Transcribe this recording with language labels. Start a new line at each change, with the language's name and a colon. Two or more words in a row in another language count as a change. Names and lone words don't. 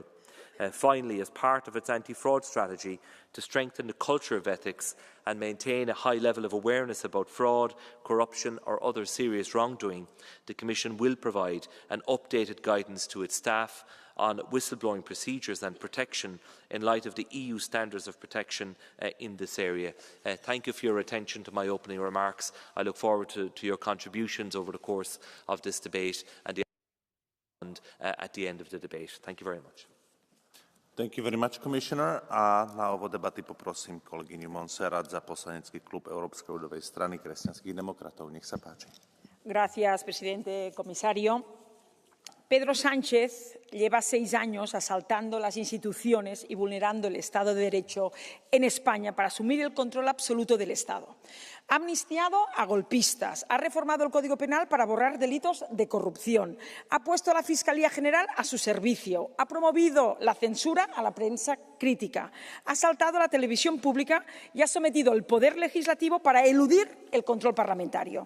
English: Finally, as part of its anti-fraud strategy, to strengthen the culture of ethics and maintain a high level of awareness about fraud, corruption or other serious wrongdoing, the Commission will provide an updated guidance to its staff on whistleblowing procedures and protection in light of the EU standards of protection in this area. Thank you for your attention to my opening remarks. I look forward to your contributions over the course of this debate and at the end of the debate. Thank you very much. Thank you very much, Commissioner.
Slovak: A na úvod debaty poprosím kolegyňu Montserrat za poslanecký klub Európskej ľudovej strany kresťanských demokratov. Nech sa páči.
Spanish: Gracias, presidente, comisario. Pedro Sánchez lleva 6 años asaltando las instituciones y vulnerando el Estado de Derecho en España para asumir el control absoluto del Estado. Ha amnistiado a golpistas, ha reformado el Código Penal para borrar delitos de corrupción, ha puesto a la Fiscalía General a su servicio, ha promovido la censura a la prensa crítica, ha asaltado a la televisión pública y ha sometido el Poder Legislativo para eludir el control parlamentario.